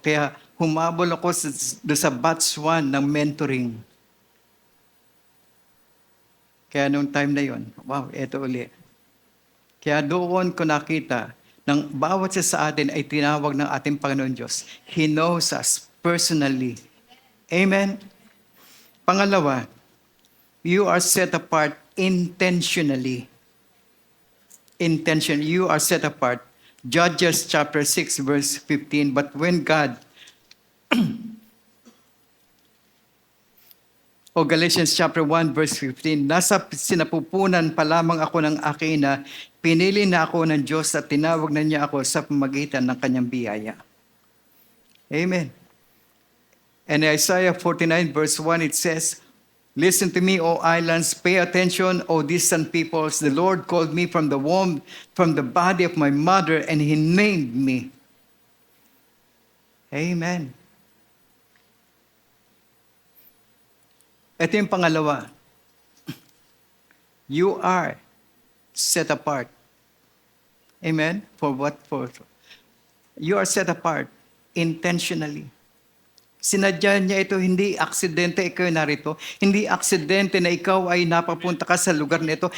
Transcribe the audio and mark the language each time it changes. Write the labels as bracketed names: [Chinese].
[Filipino] Kaya humabol ako doon sa batch 1 ng mentoring. Kaya nung time na yon, wow, eto uli. Kaya doon ko nakita ng bawat isa sa atin ay tinawag ng ating Panginoon Diyos. [English] He knows us personally. Amen? [Filipino] Pangalawa, [English] you are set apart intentionally. Intention. You are set apart. Judges chapter 6 verse 15. But when God, [Filipino] o Galatians chapter 1 verse 15, nasa sinapupunan pa lamang ako ng akina, pinili na ako ng Diyos at tinawag na niya ako sa pamagitan ng kanyang biyaya. [English] Amen. And Isaiah 49 verse 1, it says, listen to me, O islands, pay attention, O distant peoples. The Lord called me from the womb, from the body of my mother, and He named me. Amen. [Filipino] Ito yung pangalawa. [English] You are set apart. Amen? For what? You are set apart intentionally. [Filipino] Sinadya niya ito, hindi aksidente ikaw narito. Hindi aksidente na ikaw ay napapunta ka sa lugar nito.